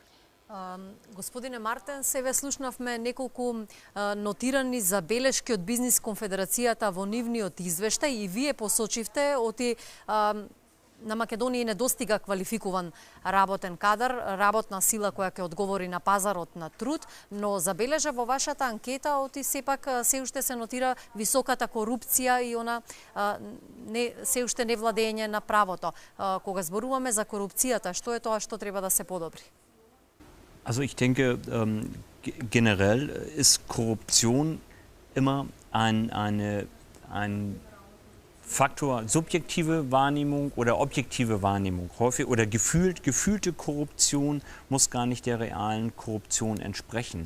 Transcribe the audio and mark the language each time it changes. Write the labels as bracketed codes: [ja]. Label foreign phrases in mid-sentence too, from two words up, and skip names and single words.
[mk] Господине Мартен, себе слушнавме неколку нотирани забелешки од Бизнис конфедерацијата во нивниот извештај и вие посочивте оти на Македонија не достига квалификуван работен кадар, работна сила која ќе одговори на пазарот на труд, но забележа во вашата анкета оти сепак се уште се нотира високата корупција и она се уште невладење на правото. Кога зборуваме за корупцијата, што е тоа што треба да се подобри? [de] Also ich denke, generell ist Korruption immer ein Faktor, subjektive Wahrnehmung oder objektive Wahrnehmung. Häufig oder gefühlte Korruption muss gar nicht der realen Korruption entsprechen.